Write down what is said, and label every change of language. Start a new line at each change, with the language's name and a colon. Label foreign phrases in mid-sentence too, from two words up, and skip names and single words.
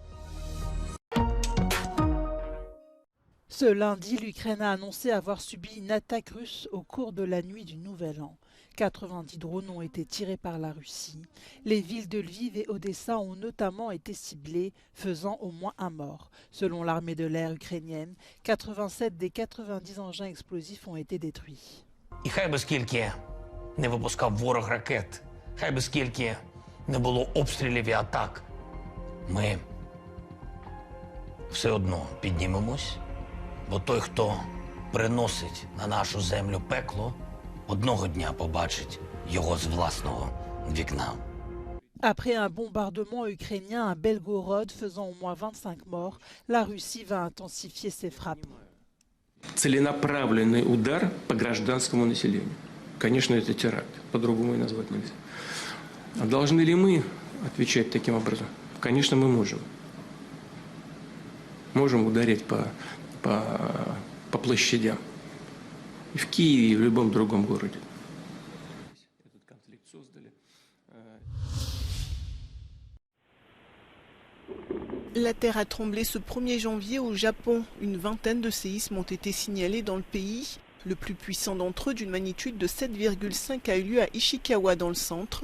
French: Ce lundi, l'Ukraine a annoncé avoir subi une attaque russe au cours de la nuit du Nouvel An. 90 drones ont été tirés par la Russie. Les villes de Lviv et Odessa ont notamment été ciblées, faisant au moins un mort. Selon l'armée de l'air ukrainienne, 87 des 90 engins explosifs ont été détruits.
Ukrainian: І хай би скільки не випускав ворог ракет, хай би скільки не було обстрілів і атак, ми все одно піднімемось, бо той, хто приносить на нашу землю пекло, одного дня побачить його з власного вікна.
French: Après un bombardement ukrainien à Belgorod faisant au moins 25 morts, la Russie va intensifier ses frappes.
Russian: Целенаправленный удар по гражданскому населению. Конечно, это теракт, по-другому и назвать нельзя. А должны ли мы отвечать таким образом? Конечно, мы можем. Можем ударить по площадям. И в Киеве, и в любом другом городе.
French: La terre a tremblé ce 1er janvier au Japon. Une vingtaine de séismes ont été signalés dans le pays. Le plus puissant d'entre eux, d'une magnitude de 7,5, a eu lieu à Ishikawa dans le centre.